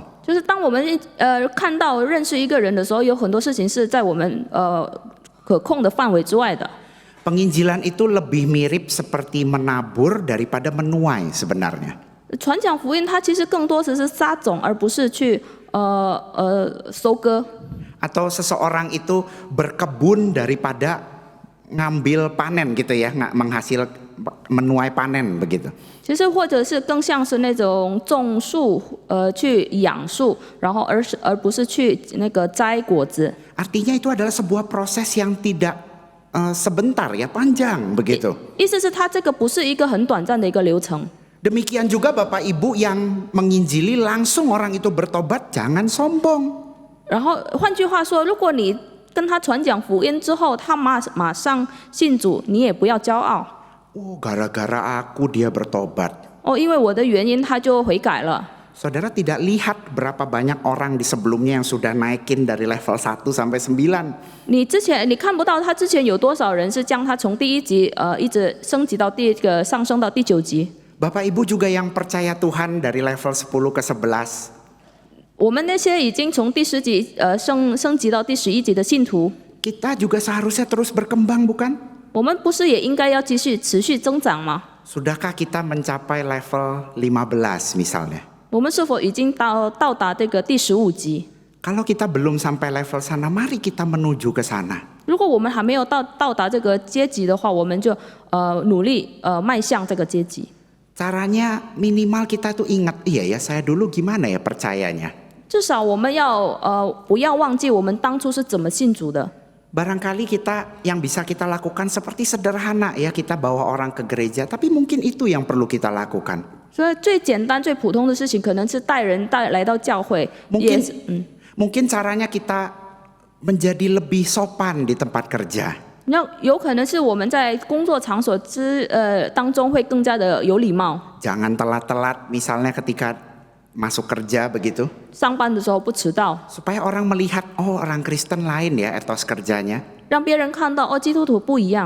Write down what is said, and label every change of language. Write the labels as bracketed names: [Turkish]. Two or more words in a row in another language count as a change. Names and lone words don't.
[Chinese] 就是当我们看到认识一个人的时候，有很多事情是在我们可控的范围之外的。 [Indonesian] Penginjilan itu lebih mirip seperti menabur daripada menuai sebenarnya. [Chinese] 传讲福音，它其实更多只是撒种，而不是去收割。 [Indonesian] Atau seseorang itu berkebun daripada ngambil panen gitu ya, menuai panen begitu. [Chinese] 其实或者是更像是那种种树，去养树，然后而不是去那个摘果子。 [Indonesian] Artinya itu adalah sebuah proses yang tidak sebentar ya, panjang begitu. [Chinese] 意思是它这个不是一个很短暂的一个流程。 [Indonesian] Demikian juga Bapak Ibu yang menginjili langsung orang itu bertobat, jangan sombong. [Chinese] 然后换句话说，如果你跟他传讲福音之后，他马上信主，你也不要骄傲。 [Indonesian] Oh, gara-gara aku dia bertobat. [Chinese] 因为我的原因，他就悔改了。 [Indonesian] Saudara tidak lihat berapa banyak orang di sebelumnya yang sudah naikin dari level 1 sampai 9. [Chinese] 你看不到他之前有多少人是将他从第1级一直升级到上升到第9级。 [Indonesian] Bapak Ibu juga yang percaya Tuhan dari level 10 ke 11. [Chinese] 我们那些已经从第10级升级到第11级的信徒， [Indonesian] Kita juga seharusnya terus berkembang bukan? [Chinese] 我们不是也应该要继续持续增长吗？ [Indonesian] Sudahkah kita mencapai level 15 misalnya? [Chinese] 我们是否已经到达这个第15级？ [Indonesian] Kalau kita belum sampai level sana, mari kita menuju ke sana. [Chinese] 如果我们还没有到达这个阶级的话，我们就努力迈向这个阶级。 [Indonesian] Caranya minimal kita tuh ingat, iya ya saya dulu gimana ya percayanya. [Chinese] 至少我们要不要忘记我们当初是怎么信主的。 [Indonesian] Barangkali yang bisa kita lakukan seperti sederhana ya, kita bawa orang ke gereja, tapi mungkin itu yang perlu kita lakukan. [Chinese] 所以最简单、最普通的事情，可能是带人来到教会。 [Indonesian] Mungkin caranya kita menjadi lebih sopan di tempat kerja. [Chinese] 有可能是我们在工作场所当中会更加的有礼貌。 [Indonesian] Jangan telat-telat misalnya ketika masuk kerja begitu. [Chinese] 上班的时候不迟到， [Indonesian] Supaya orang melihat, oh orang Kristen lain ya etos kerjanya. [Chinese] 让别人看到基督徒不一样。